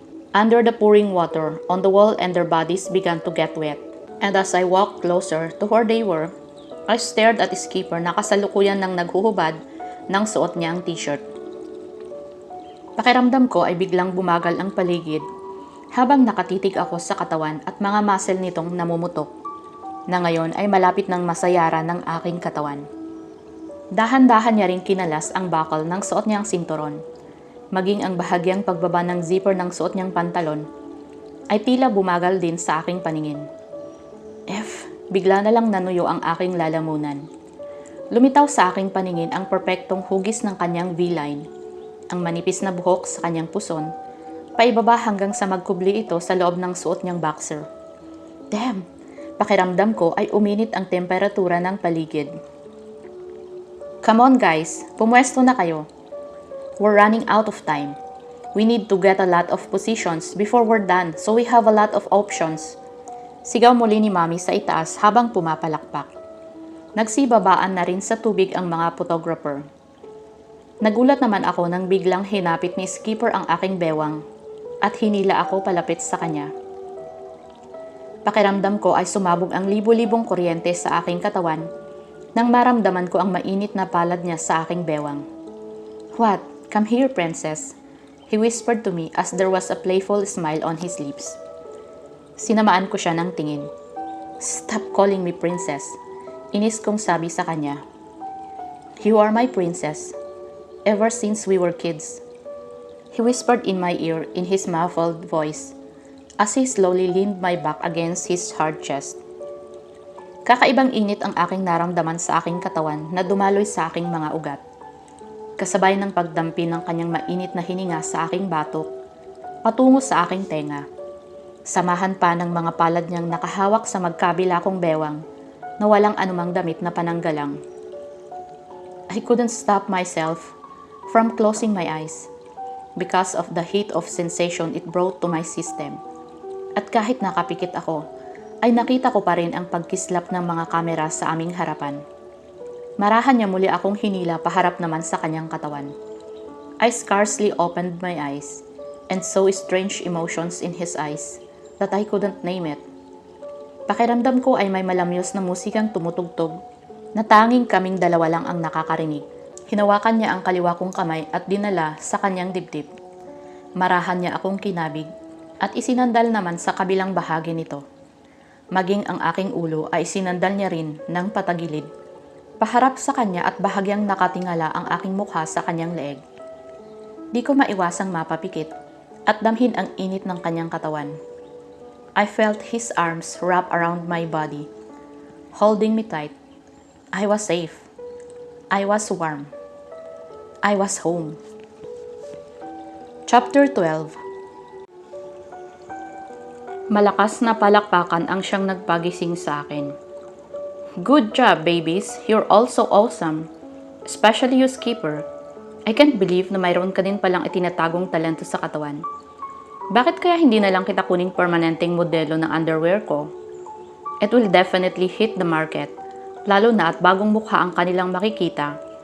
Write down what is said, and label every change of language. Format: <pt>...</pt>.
<en>Under the pouring water on the wall and their bodies began to get wet. And as I walked closer to where they were, I stared at Skipper</en> <tl>na kasalukuyan ng naghuhubad nang suot niya ang t-shirt. Pakiramdam ko ay biglang bumagal ang paligid habang nakatitig ako sa katawan at mga muscle nitong namumutok na ngayon ay malapit ng masayara ng aking katawan. Dahan-dahan niya ring kinalas ang bakal ng suot niyang sinturon, maging ang bahagyang pagbaba ng zipper ng suot niyang pantalon ay tila bumagal din sa aking paningin. Bigla na lang nanuyo ang aking lalamunan. Lumitaw sa aking paningin ang perpektong hugis ng kanyang V-line, ang manipis na buhok sa kanyang puson, paibaba hanggang sa magkubli ito sa loob ng suot niyang boxer.</tl> <en>Damn!</en> <tl>Pakiramdam ko ay uminit ang temperatura ng paligid.</tl> <en>Come on guys,</en> <tl>pumwesto na kayo.</tl> <en>We're running out of time. We need to get a lot of positions before we're done so we have a lot of options.</en> <tl>Sigaw muli ni Mami sa itaas habang pumapalakpak. Nagsibabaan na rin sa tubig ang mga photographer. Nagulat naman ako nang biglang hinapit ni Skipper ang aking bewang at hinila ako palapit sa kanya. Pakiramdam ko ay sumabog ang libo-libong kuryente sa aking katawan nang maramdaman ko ang mainit na palad niya sa aking bewang.</tl> <en>What? Come here, princess. He whispered to me as there was a playful smile on his lips.</en> <tl>Sinamaan ko siya ng tingin.</tl> <en>Stop calling me princess.</en> <tl>Inis kong sabi sa kanya.</tl> <en>You are my princess. Ever since we were kids. He whispered in my ear in his muffled voice as he slowly leaned my back against his hard chest.</en> <tl>Kakaibang init ang aking naramdaman sa aking katawan na dumaloy sa aking mga ugat. Kasabay ng pagdampi ng kanyang mainit na hininga sa aking batok, patungo sa aking tenga. Samahan pa ng mga palad niyang nakahawak sa magkabila kong bewang na walang anumang damit na pananggalang.</tl> <en>I couldn't stop myself from closing my eyes because of the heat of sensation it brought to my system.</en> <tl>At kahit nakapikit ako, ay nakita ko pa rin ang pagkislap ng mga kamera sa aming harapan. Marahan niya muli akong hinila paharap naman sa kanyang katawan.</tl> <en>I scarcely opened my eyes and saw strange emotions in his eyes that I couldn't name it.</en> <tl>Pakiramdam ko ay may malamyos na musikang tumutugtog na tanging kaming dalawa lang ang nakakarinig. Hinawakan niya ang kaliwa kong kamay at dinala sa kanyang dibdib. Marahan niya akong kinabig at isinandal naman sa kabilang bahagi nito. Maging ang aking ulo ay isinandal niya rin ng patagilid. Paharap sa kanya at bahagyang nakatingala ang aking mukha sa kanyang leeg. Di ko maiwasang mapapikit at damhin ang init ng kanyang katawan.</tl> <en>I felt his arms wrap around my body, holding me tight. I was safe. I was warm. I was home. Chapter 12.</en> <tl>Malakas na palakpakan ang siyang nagpagising sa akin.</tl> <en>Good job, babies. You're all so awesome. Especially you, Skipper. I can't believe</en> <tl>na mayroon ka din palang itinatagong talento sa katawan. Bakit kaya hindi na lang kita kuning permanenteng modelo ng underwear ko?</tl> <en>It will definitely hit the market,</en> <tl>lalo na at bagong mukha ang kanilang makikita.</tl>